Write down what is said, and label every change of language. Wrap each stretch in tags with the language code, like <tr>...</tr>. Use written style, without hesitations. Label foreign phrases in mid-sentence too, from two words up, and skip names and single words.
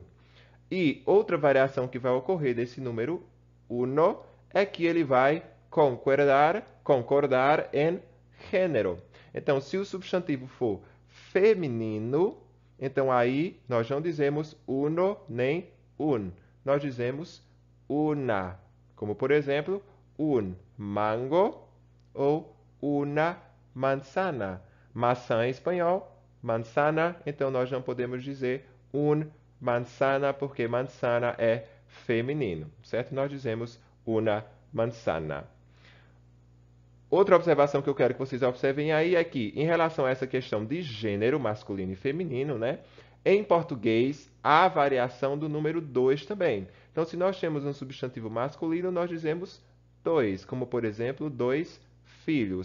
<pt>E outra variação que vai ocorrer desse número uno é que ele vai concordar em gênero. Então, se o substantivo for feminino, então aí nós não dizemos uno nem un. Nós dizemos una. Como, por exemplo,</pt> <es>un mango</es> <pt>ou</pt> <es>una manzana.</es> <pt>Maçã em espanhol, manzana, então nós não podemos dizer</pt> <es>un manzana,</es> <pt>porque manzana é feminino, certo? Nós dizemos</pt> <es>una manzana.</es> <pt>Outra observação que eu quero que vocês observem aí é que, em relação a essa questão de gênero masculino e feminino, né? Em português, há variação do número 2 também. Então, se nós temos um substantivo masculino, nós dizemos dois, como, por exemplo, 2 filhos.</pt>